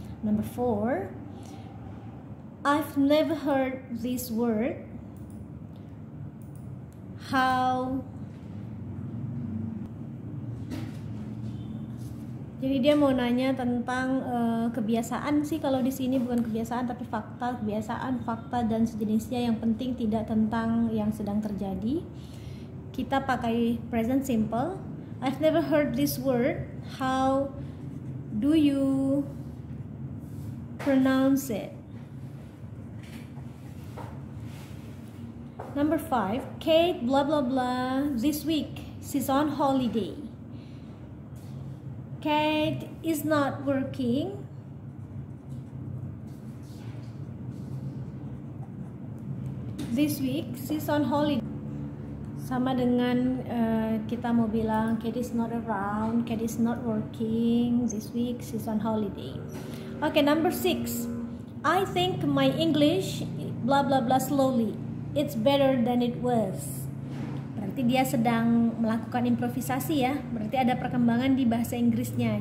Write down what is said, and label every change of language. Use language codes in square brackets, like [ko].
[en] Number 4, I've never heard this word. How? [id] Jadi dia mau nanya tentang kebiasaan sih, kalau di sini bukan kebiasaan tapi fakta, kebiasaan, fakta dan sejenisnya, yang penting tidak tentang yang sedang terjadi. Kita pakai present simple. [en] I've never heard this word. How do you pronounce it? Number 5, Kate blah blah blah this week. She's on holiday. Kate is not working. This week she's on holiday. [id] Sama dengan kita mau bilang [en] Kate is not around, Kate is not working. This week she's on holiday. Okay, number 6, I think my English blah blah blah slowly. It's better than it was. [id] Berarti dia sedang melakukan improvisasi ya. Berarti ada perkembangan di bahasa Inggrisnya.